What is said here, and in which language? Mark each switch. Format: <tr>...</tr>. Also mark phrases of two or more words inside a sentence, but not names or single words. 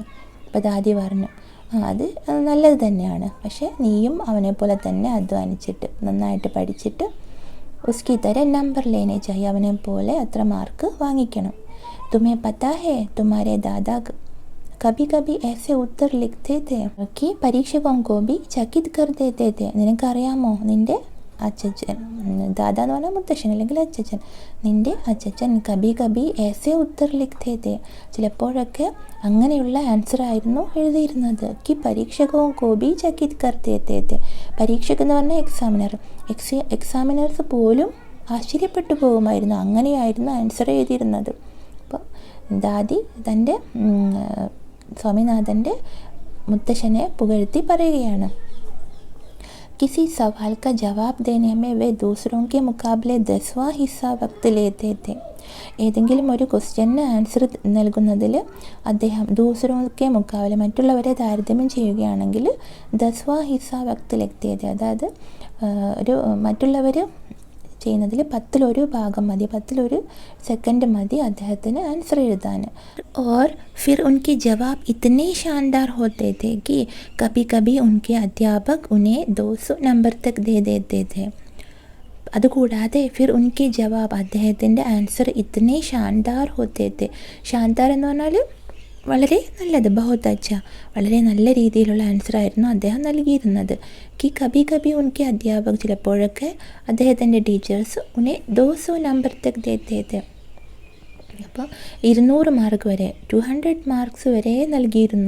<ml>അപ്പോൾ ദാദി പറഞ്ഞു, അത് നല്ലത് തന്നെയാണ്, പക്ഷേ നീയും അവനെ പോലെ തന്നെ അധ്വാനിച്ചിട്ട് നന്നായിട്ട് പഠിച്ചിട്ട്</ml> <hi>उसकी तरह नंबर लेने चाहिए,</hi> <ml>അവനെ പോലെ അത്ര മാർക്ക് വാങ്ങിക്കണം.</ml> <hi>तुम्हें पता है तुम्हारे दादा कभी कभी ऐसे उत्तर लिखते थे कि परीक्षकों को भी चकित कर देते थे.</hi> <ml>നിനക്കറിയാമോ, നിൻ്റെ അച്ചച്ചൻ, ദാദാ എന്ന് പറഞ്ഞാൽ മുത്തശ്ശൻ അല്ലെങ്കിൽ അച്ചച്ചൻ, നിൻ്റെ അച്ചച്ചൻ</ml> <hi>कभी कभी ऐसे उत्तर लिखते थे,</hi> <ml>ചിലപ്പോഴൊക്കെ അങ്ങനെയുള്ള ആൻസർ ആയിരുന്നു എഴുതിയിരുന്നത്.</ml> <hi>कि परीक्षकों को भी चकित कर देते थे,</hi> <ml>പരീക്ഷകൻ എന്ന് പറഞ്ഞാൽ എക്സാമിനർ, എക്സാമിനേഴ്സ് പോലും ആശ്ചര്യപ്പെട്ടു പോകുമായിരുന്നു, അങ്ങനെയായിരുന്നു ആൻസർ എഴുതിയിരുന്നത്. അപ്പോൾ ദാദി തൻ്റെ സ്വാമിനാഥൻ്റെ മുത്തശ്ശനെ പുകഴ്ത്തി പറയുകയാണ്.</ml> <hi>किसी सवाल का जवाब देने में वे दूसरों के मुकाबले 10वां हिस्सा वक्त लेते थे.</hi> <ml>ഏതെങ്കിലും ഒരു ക്വസ്റ്റ്യന് ആൻസർ നൽകുന്നതിൽ അദ്ദേഹം</ml> <hi>दूसरों के मुकाबले,</hi> <ml>മറ്റുള്ളവരെ താരതമ്യം ചെയ്യുകയാണെങ്കിൽ</ml> <hi>10वां हिस्सा वक्त लगते थे,</hi> <ml>അതായത് ഒരു മറ്റുള്ളവർ ചെയ്യുന്നതിൽ 10-1 ഭാഗം മതി, 10-1 സെക്കൻഡ് മതി അദ്ദേഹത്തിന് ആൻസർ എഴുതാൻ.</ml> <hi>और फिर उनके जवाब इतने शानदार होते थे कि कभी कभी उनके अध्यापक उन्हें 200 नंबर तक दे देते थे.</hi> <ml>അതുകൂടാതെ</ml> <hi>फिर उनके जवाब,</hi> <ml>അദ്ദേഹത്തിൻ്റെ ആൻസർ</ml> <hi>इतने शानदार होते थे,</hi> <ml>ഷാൻദാർ എന്ന് പറഞ്ഞാൽ വളരെ നല്ലത്,</ml> <hi>बहुत अच्छा,</hi> <ml>വളരെ നല്ല രീതിയിലുള്ള ആൻസർ ആയിരുന്നു അദ്ദേഹം നൽകിയിരുന്നത്.</ml> <hi>कि कभी कभी उनके</hi> <ml>അധ്യാപകർ, ചിലപ്പോഴൊക്കെ അദ്ദേഹത്തിൻ്റെ ടീച്ചേഴ്സ്</ml> <hi>उन्हें 200 नंबर तक देते थे,</hi> <ml>അപ്പോൾ 200 മാർക്ക് വരെ, 200 മാർക്സ് വരെ നൽകിയിരുന്നു.</ml>